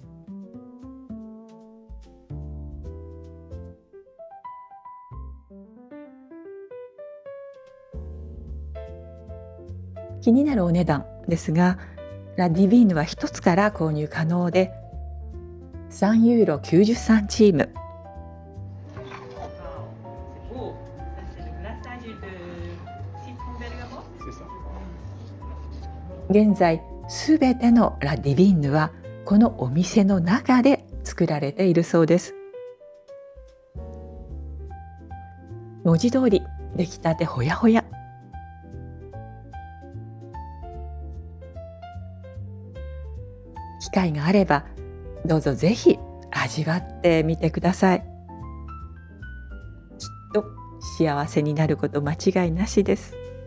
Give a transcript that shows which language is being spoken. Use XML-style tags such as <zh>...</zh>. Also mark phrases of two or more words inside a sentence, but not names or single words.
<ja>気になるお値段ですが、ラ・ディヴィーヌは1つから購入可能で3ユーロ90サンチーム。</ja> <fr>C'est beau. Ça, c'est le glaçage de citron bergamot. C'est ça.</fr> <ja>現在すべてのラ・ディヴィーヌはこのお店の中で作られているそうです。文字通り出来たてほやほや。機会があればどうぞぜひ味わってみてください。きっと幸せになること間違いなしです。</ja>